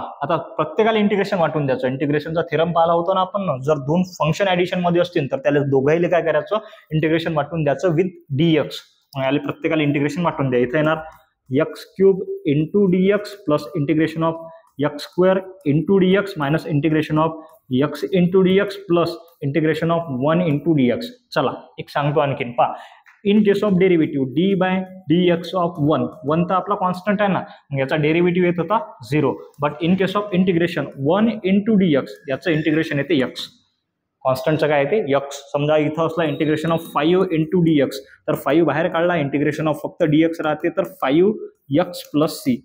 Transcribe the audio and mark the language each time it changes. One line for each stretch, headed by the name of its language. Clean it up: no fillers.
Marathi: आता प्रत्येकाला इंटिग्रेशन वाटून द्यायचं. इंटिग्रेशनचा थेरम पाहिला होता ना आपण, जर दोन फंक्शन ऍडिशन मध्ये असतील तर त्याला दोघांना काय करायचं, इंटिग्रेशन वाटून द्यायचं विथ डी एक्स. याला प्रत्येकाला इंटिग्रेशन वाटून द्या. इथे येणार
English: X cube into d x plus integration of x square into d x minus integration of x into d x plus integration of 1 into d x.
Marathi: चला एक सांगतो आणखीन.
English: in case of derivative d by d x of 1
Marathi: तर आपला constant आहे ना, याचा derivative येत होता 0.
English: but in case of integration 1 into d x
Marathi: याचं इंटिग्रेशन येते एक्स. कॉन्स्टंटचं काय येते एक्स. समजा इथं असला integration of 5 into D x, तर 5 बाहेर काढला, इंटिग्रेशन ऑफ फक्त डी एक्स राहते, तर 5 एक्स प्लस सी.